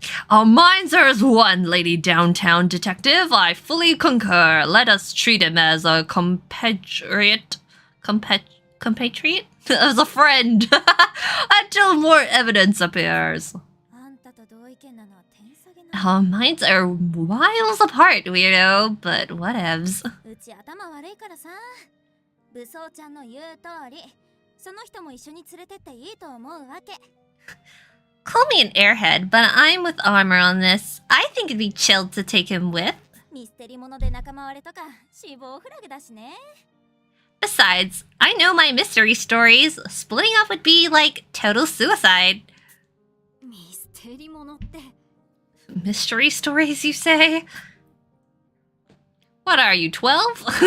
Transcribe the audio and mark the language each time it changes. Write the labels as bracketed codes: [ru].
[en] Our minds are as one, Lady Downtown Detective. I fully concur. Let us treat him as a compatriot. Compatriot? As a friend. Until more evidence appears. [ja] あんたと同意見なのは天下げな。 [en] Our minds are miles apart, weirdo, but whatevs. [ja] うち頭悪いからさ。武装ちゃんの言う通り、その人も一緒に連れてっていいと思うわけ。 [en] Call me an airhead, but I'm with armor on this. I think it'd be chill to take him with. [ja] ミステリもので仲間割れとか死亡フラグだしね。 [en] Besides, I know my mystery stories. Splitting up would be like total suicide. [ja] ミステリものって。 [en] Mystery stories, you say? What are you, 12?